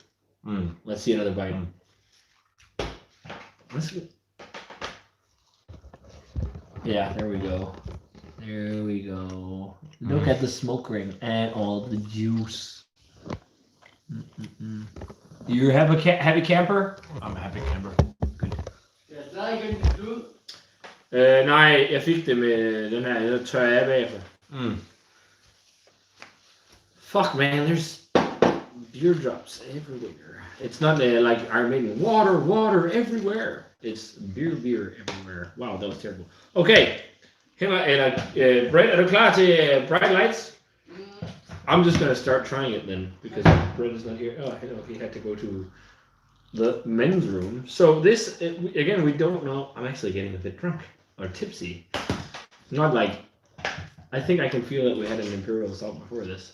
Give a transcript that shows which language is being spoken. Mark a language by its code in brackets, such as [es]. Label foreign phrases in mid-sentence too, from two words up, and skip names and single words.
[en] Let's see another bite. Yeah, there we go. There we go. Look at the smoke ring and all the juice. You have a happy camper? I'm a happy camper. Good. [da] du? Nej, jeg fik det med den her. Jeg tør af bagefter. [en] Fuck, man, there's beer drops everywhere. It's not like Iron Maiden. Water everywhere. It's beer everywhere. Wow, that was terrible. Okay. Brett, [da] er du klar til [en] bright lights? I'm just gonna start trying it then, because Brett is not here. Oh, I know, he had to go to the men's room. So this, again, we don't know. I'm actually getting a bit drunk or tipsy. Not like, I think I can feel that we had an Imperial Stout before this.